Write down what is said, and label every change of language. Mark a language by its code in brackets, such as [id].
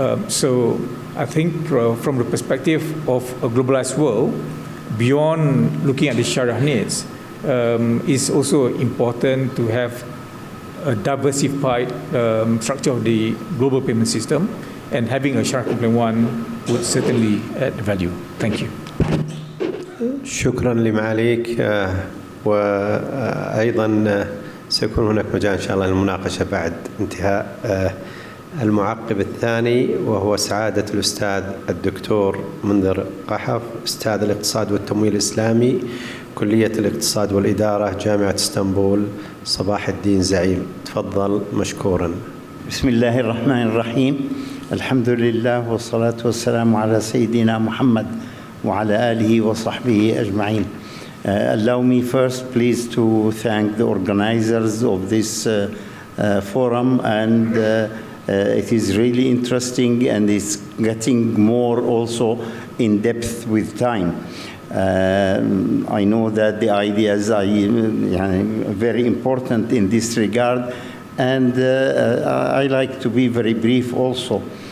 [en] So I think from the perspective of a globalized world, beyond looking at the Sharia needs, it's also important to have a diversified structure of the global payment system, and having a Sharia compliant one would certainly add value. Thank you. [ar] شكرا لمعاليك، وأيضا سيكون هناك مجال إن شاء الله للمناقشة بعد انتهاء المعقب الثاني، وهو سعادة الأستاذ الدكتور منذر قحف، أستاذ الاقتصاد والتمويل الإسلامي، كلية الاقتصاد والإدارة، جامعة اسطنبول، صباح الدين زعيم. تفضل مشكورا. بسم الله الرحمن الرحيم. الحمد لله والصلاة والسلام على سيدنا محمد وعلى آله وصحبه أجمعين. [en] Allow me first, please, to thank the organizers of this forum, and it is really interesting, and it's getting more also in depth with time. I know that the ideas are very important in this regard, and I like to be very brief also.